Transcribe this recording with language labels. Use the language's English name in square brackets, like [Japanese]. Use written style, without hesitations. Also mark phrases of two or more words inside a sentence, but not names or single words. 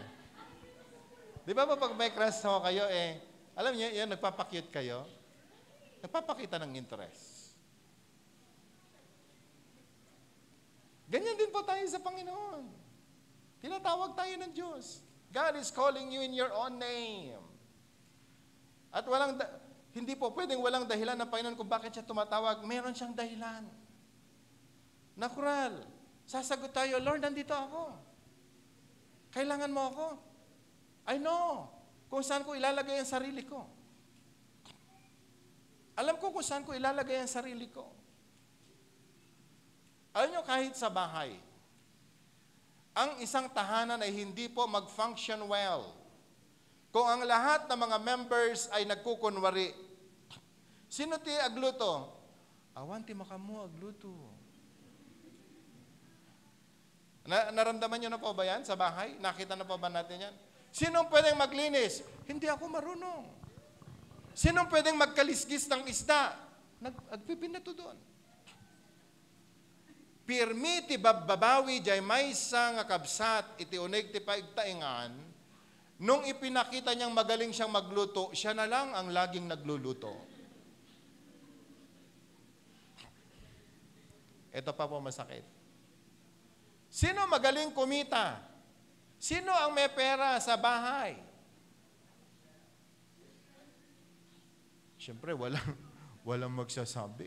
[Filipino] Di ba pag may crush ho kayo, alam niyo, yan, nagpapakyut kayo, nagpapakita ng interest. Ganyan din po tayo sa Panginoon. Tinatawag tayo ng Diyos. [English] God is calling you in your own name. [Filipino] At hindi po pwedeng walang dahilan ng Panginoon kung bakit siya tumatawag. Meron siyang dahilan. Natural. Sasagot tayo, Lord, nandito ako. Kailangan mo ako. [English] I know [Filipino] kung saan ko ilalagay ang sarili ko. Alam ko kung saan ko ilalagay ang sarili ko. Alam nyo, kahit sa bahay, ang isang tahanan ay hindi po [English] mag-function well [Filipino] kung ang lahat ng mga members ay nagkukunwari. [Iloko] Sino ti agluto? Awan ti makamu agluto. [Filipino] Naramdaman nyo na po ba yan sa bahay? Nakita na po ba natin yan? Sinong pwedeng maglinis? Hindi ako marunong. Sinong pwedeng magkalisgis ng isda? Nagpipinato doon. [Iloko] Pirmi ti babawi jay maysa nga kabsat iti uneg ti paigtaingan, [Filipino] nung ipinakita niyang magaling siyang magluto, siya na lang ang laging nagluluto. Ito pa po masakit. Sino magaling kumita? Sino ang may pera sa bahay? Siyempre, walang magsasabi.